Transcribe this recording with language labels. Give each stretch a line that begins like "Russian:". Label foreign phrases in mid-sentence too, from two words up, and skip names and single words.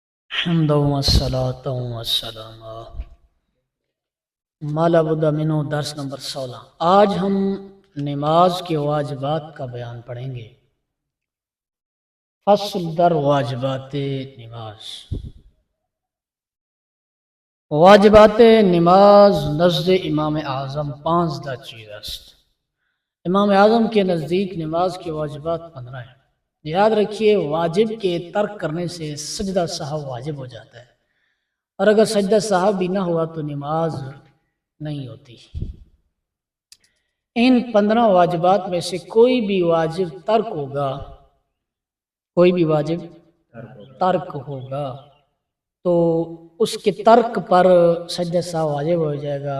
Arabic: حمد والصلاة والسلام
Urdu: مالا بدہ منو درس نمبر 16۔ آج ہم نماز کے واجبات کا بیان پڑھیں گے۔
Persian: فصل در واجبات نماز۔ واجبات نماز نزد امام اعظم 15 چیز است۔
Urdu: امام اعظم کے نزدیک نماز کے واجبات 15 ہیں۔ یاد رکھیے واجب کے ترک کرنے سے سجدہ سہو واجب ہو جاتا ہے، اور اگر سجدہ سہو بھی نہ ہوا تو نماز نہیں ہوتی۔ ان 15 واجبات میں سے کوئی بھی واجب ترک ہوگا تو اس کے ترک پر سجدہ سہو واجب ہو جائے گا۔